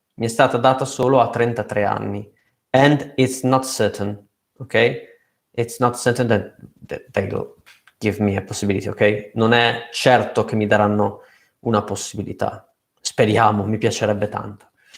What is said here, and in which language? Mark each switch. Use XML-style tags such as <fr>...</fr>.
<it>Mi è stata data solo a 33 anni.</it> <en>And it's not certain, ok? It's not certain that they'll give me a possibility, ok?</en> <it>Non è certo che mi daranno una possibilità. Speriamo, mi piacerebbe tanto.</it>